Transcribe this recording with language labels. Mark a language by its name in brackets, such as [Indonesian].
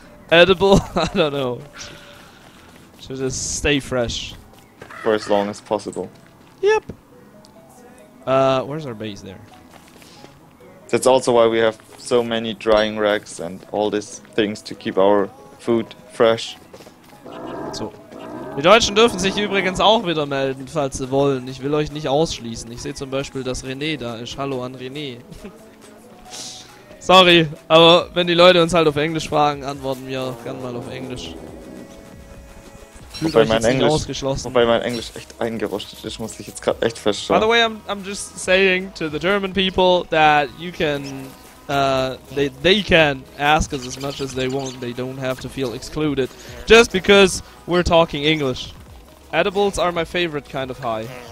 [English] Edible. I don't know. Should just stay fresh For as long as possible. Yep. Where's our base there? That's also why we have so many drying racks and all these things to keep our food fresh. So. [German] Die Deutschen dürfen sich übrigens auch wieder melden, falls sie wollen. Ich will euch nicht ausschließen. Ich sehe zum Beispiel, dass René da ist. Hallo an René. Sorry, aber wenn die Leute uns halt auf Englisch fragen, antworten wir gern mal auf Englisch. Fühlt euch jetzt nicht ausgeschlossen. Wobei mein Englisch echt eingerostet ist, muss ich jetzt gerade echt [English] By [German] feststellen. [English] the way, I'm just saying to the German people that you can, they can ask us as much as they want. They don't have to feel excluded just because we're talking English. Edibles are my favorite kind of high.